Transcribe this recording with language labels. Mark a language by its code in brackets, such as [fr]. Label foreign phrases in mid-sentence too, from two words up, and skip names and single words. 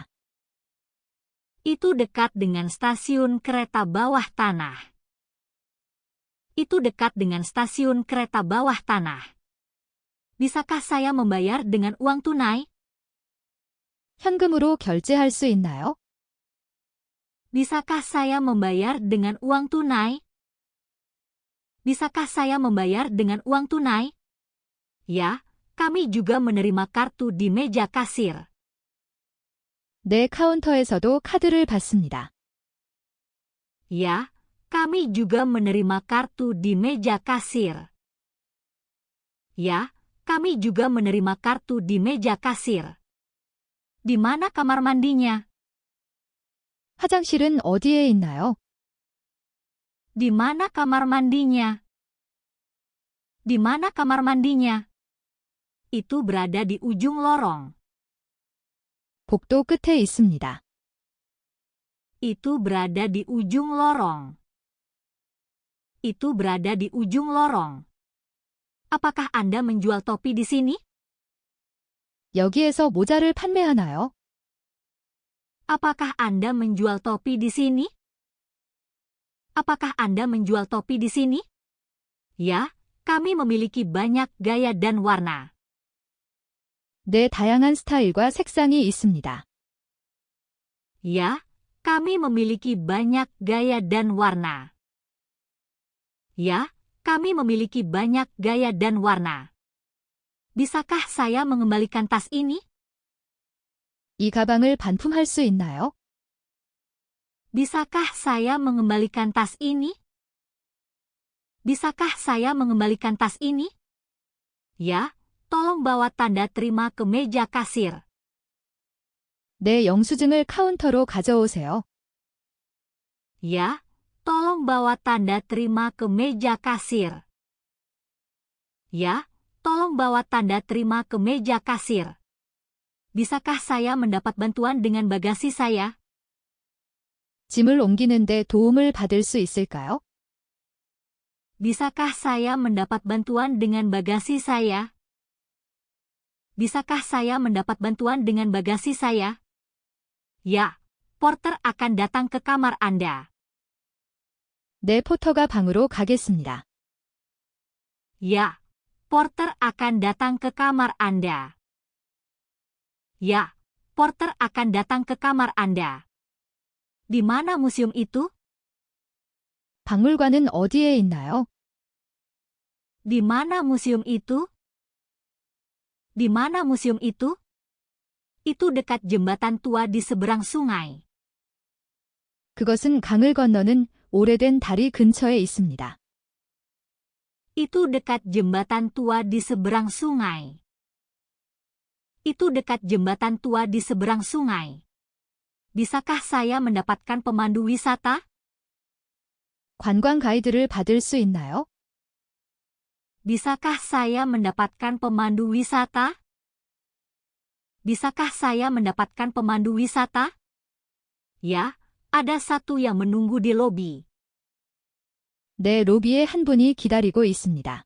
[id] Itu dekat dengan stasiun kereta bawah tanah. Itu dekat dengan stasiun kereta bawah tanah. Bisakah saya membayar dengan uang tunai? [ko] 현금으로 결제할 수 있나요? [id] Bisakah saya membayar dengan uang tunai? Bisakah saya membayar dengan uang tunai? Ya, kami juga menerima kartu di meja kasir. [ko] 내 카운터에서도 카드를 받습니다. [id] Ya, kami juga menerima kartu di meja kasir. Ya, kami juga menerima kartu di meja kasir. Di mana kamar mandinya? [ko] 화장실은 어디에 있나요? [id] Di mana kamar mandinya? Di mana kamar mandinya? Itu berada di ujung lorong. [ko] 복도 끝에 있습니다. [id] Itu berada di ujung lorong. Itu berada di ujung lorong. Apakah Anda menjual topi di sini? [ko] 여기에서 모자를 판매하나요? [id] Apakah Anda menjual topi di sini? Apakah Anda menjual topi di sini? Ya, kami memiliki banyak gaya dan warna. [ko] 네, 다양한 스타일과 색상이 있습니다. [id] Ya, kami memiliki banyak gaya dan warna. Ya, kami memiliki banyak gaya dan warna. Bisakah saya mengembalikan tas ini? [ko] 이 가방을 반품할 수 있나요? [id] Bisakah saya mengembalikan tas ini? Bisakah saya mengembalikan tas ini? Ya, tolong bawa tanda terima ke meja kasir. [ko] 내 영수증을 카운터로 가져오세요. [id] Ya, tolong bawa tanda terima ke meja kasir. Ya, tolong bawa tanda terima ke meja kasir. Bisakah saya mendapat bantuan dengan bagasi saya? [ko] 짐을 옮기는데 도움을 받을 수 있을까요? [id] Bisakah saya mendapat bantuan dengan bagasi saya? Bisakah saya mendapat bantuan dengan bagasi saya? Ya, porter akan datang ke kamar Anda. [ko] 내 포터가 방으로 가겠습니다. [id] Ya, porter akan datang ke kamar Anda. Ya, porter akan datang ke kamar Anda. Di mana museum itu? [ko] 박물관은 어디에 있나요? [id] Di mana museum itu? Di mana museum itu? Itu dekat jembatan tua di seberang sungai. [ko] 그것은 강을 건너는 오래된 다리 근처에 있습니다. [id] Itu dekat jembatan tua di seberang sungai. Itu dekat jembatan tua di seberang sungai. Bisakah saya mendapatkan pemandu wisata? [ko] 관광 가이드를 받을 수 있나요? [id] Bisakah saya mendapatkan pemandu wisata? Bisakah saya mendapatkan pemandu wisata? Ya, ada satu yang menunggu di lobi. [ko] 내 로비에 한 분이 기다리고 있습니다.